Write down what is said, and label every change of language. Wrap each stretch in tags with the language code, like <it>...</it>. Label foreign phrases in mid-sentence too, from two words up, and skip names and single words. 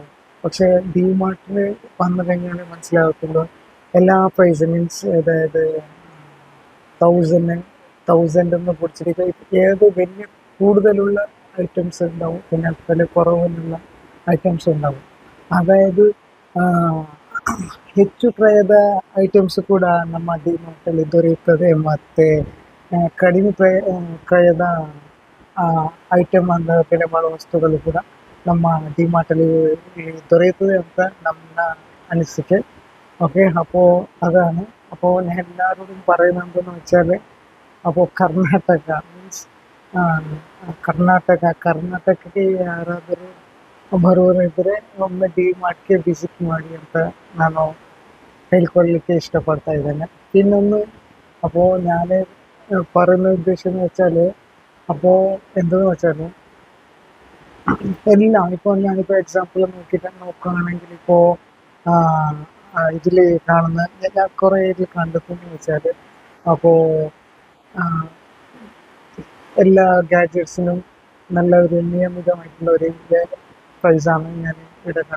<ml>പക്ഷേ ഡിമാർട്ടിൽ വന്നു കഴിഞ്ഞാൽ മനസ്സിലാകത്തുള്ളൂ എല്ലാ</ml> <en>price means</en> <ml>അതായത് തൗസൻഡെന്ന് പിടിച്ചിട്ട് ഏത് വലിയ കൂടുതലുള്ള ഐറ്റംസ് ഉണ്ടാവും, പിന്നെ വില കുറവിലുള്ള ഐറ്റംസ് ഉണ്ടാവും.</ml> <kn>ಅದಾയത് ಹೆಚ್ಚು ಕ್ರಯದ ಐಟಮ್ಸ್ ಕೂಡ ನಮ್ಮ ಡಿಮಾರ್ಟಲ್ಲಿ ದೊರೆಯುತ್ತದೆ. ಮತ್ತು ಕಡಿಮೆ ಕ್ರಯದ ಐಟಮ್ ಅಂತ ಬೆಲೆ ಬಾಳುವ ವಸ್ತುಗಳು ಕೂಡ ನಮ್ಮ ಡಿಮಾರ್ಟಲ್ಲಿ ದೊರೆಯುತ್ತದೆ ಅಂತ ನಮ್ಮ ಅನಿಸಿಕೆ.</kn> <ml>ഓക്കെ. അപ്പോൾ അതാണ്. അപ്പോൾ ഞാൻ എല്ലാവരോടും പറയുന്നത് എന്തെന്ന് വെച്ചാൽ, അപ്പോൾ</ml> <kn>ಕರ್ನಾಟಕಕ್ಕೆ ಯಾರಾದರೂ ಬರುವವರಿದ್ದರೆ ಒಮ್ಮೆ ಡಿಮಾರ್ಟ್ಗೆ ವಿಸಿಟ್ ಮಾಡಿ ಅಂತ ನಾನು ಹೇಳ್ಕೊಳ್ಳಿಕ್ಕೆ ಇಷ್ಟಪಡ್ತಾ ಇದ್ದೇನೆ. ಇನ್ನೊಂದು,</kn> <ml>അപ്പോൾ ഞാൻ പറയുന്ന ഉദ്ദേശം എന്ന് വെച്ചാൽ, അപ്പോൾ എന്തെന്ന് വെച്ചാൽ എല്ലാം ഇപ്പോൾ ഞാനിപ്പോൾ എക്സാമ്പിൾ നോക്കുകയാണെങ്കിൽ, ഇപ്പോൾ ഇതിൽ കാണുന്ന ഞാൻ കുറേ ഇതിൽ കണ്ടെത്തുന്നത് വെച്ചാൽ, അപ്പോൾ എല്ലാ ഗാഡ്ജറ്റ്സിനും നല്ല ഒരു നിയമിതമായിട്ടുള്ള ഒരു പ്രൈസാണ് ഞാൻ ഇവിടെ കണ്ടത്.</ml>